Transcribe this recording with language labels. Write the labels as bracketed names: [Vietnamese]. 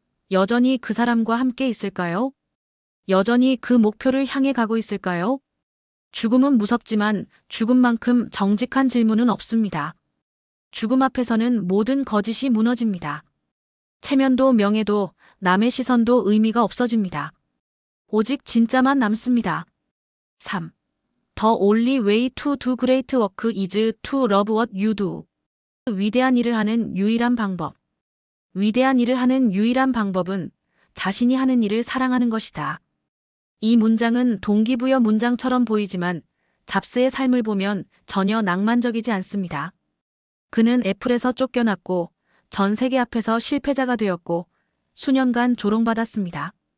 [Korean] 여전히 그 사람과 함께 있을까요? 여전히 그 목표를 향해 가고 있을까요? 죽음은 무섭지만 죽음만큼 정직한 질문은 없습니다. 죽음 앞에서는 모든 거짓이 무너집니다. 체면도 명예도 남의 시선도 의미가 없어집니다. 오직 진짜만 남습니다. 3. [English] The only way to do great work is to love what you do. [Korean] 위대한 일을 하는 유일한 방법. 위대한 일을 하는 유일한 방법은 자신이 하는 일을 사랑하는 것이다. 이 문장은 동기부여 문장처럼 보이지만 잡스의 삶을 보면 전혀 낭만적이지 않습니다. 그는 애플에서 쫓겨났고 전 세계 앞에서 실패자가 되었고 수년간 조롱받았습니다.